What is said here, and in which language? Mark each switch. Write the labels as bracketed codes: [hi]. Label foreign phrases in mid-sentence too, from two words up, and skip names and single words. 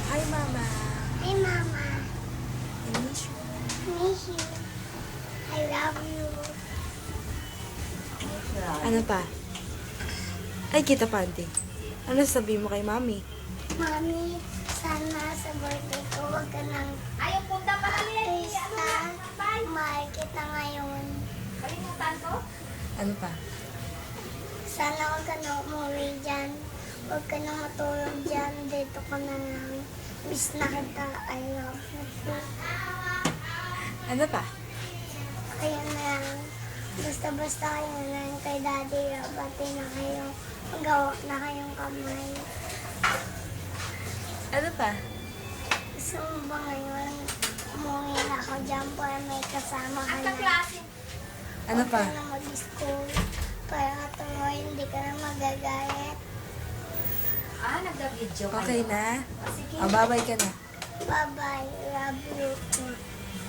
[en] Mama. Hi, Mama. I miss you. Miss you. I love you. [tl] Ano pa? Ay, kita pa, auntie. Ano sasabihin mo kay Mami? Mami, sana sa birthday ko wag ka nang Ayaw punta pa kami. isa. Mahal kita ngayon. Kalimutan ko? Ano pa? Sana wag ka na umuwi dyan. Huwag ka na matulog dyan. Dito ka na lang. Miss na kita. [en] I love you. [tl] Ano pa? Kaya na lang. Basta-basta kayo na lang kay Daddy. Bati na kayo. Magawa na kayong kamay. Ano pa? Gusto mo ba ngayon? Umuwi na ako dyan para may kasama ka Ang na. kaklase. Ano pa? Huwag ka na mag-school. Para tuloy hindi ka na magagayat. Nagda-video kayo. Okay na? Sige. Babay ka na. [en] Bye-bye. Love you.